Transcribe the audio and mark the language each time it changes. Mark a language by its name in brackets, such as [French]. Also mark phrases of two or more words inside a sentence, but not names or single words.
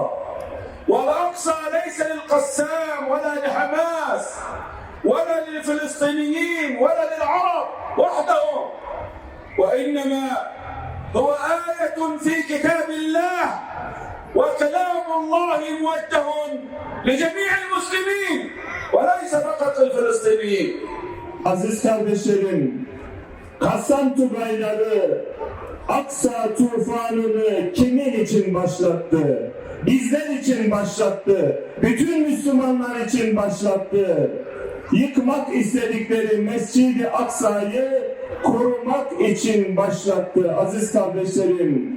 [Arabic] والأقصى ليس للقسام ولا لحماس ولا للفلسطينيين ولا للعرب وحدهم، وإنما هو آية في كتاب الله وكلام الله موجه لجميع المسلمين وليس فقط للفلسطينيين. [Turkish] Aziz kardeşlerim, Kassam Tugayları Aksa tufanını kimin için başlattı? Bizler için başlattı. Bütün Müslümanlar için başlattı. Yıkmak istedikleri Mescid-i Aksa'yı korumak için başlattı aziz kardeşlerim.